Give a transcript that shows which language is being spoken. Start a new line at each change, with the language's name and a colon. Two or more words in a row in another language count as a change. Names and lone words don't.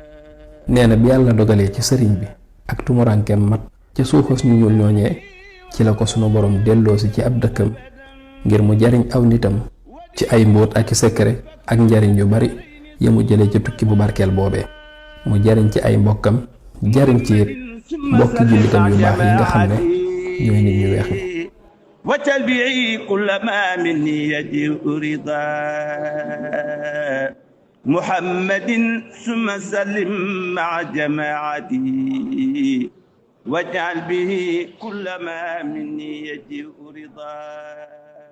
Wolof: nee na bi yàlla dogalee ci sëriñ bi ak tumurankeem mat ca suufas ñu ñuul ñooñee, ci la ko sunu borom delloosi ci ab dëkkam ngir mu jariñ aw nitam ci ay mbóot ak i secret ak njariñ yu bari ya mu jëlee ci tukki bu barkeel boobee. mu jariñ ci ay mbokkam, jariñ ci it mbokki jullitam yu baax yi nga xam ne ñooy nit ñu weex ñi.
Arabic: وتلبيعي كل ما مني يجيء رضا محمد ثم سلم مع جماعتي واجعل به كل ما مني يجيء رضا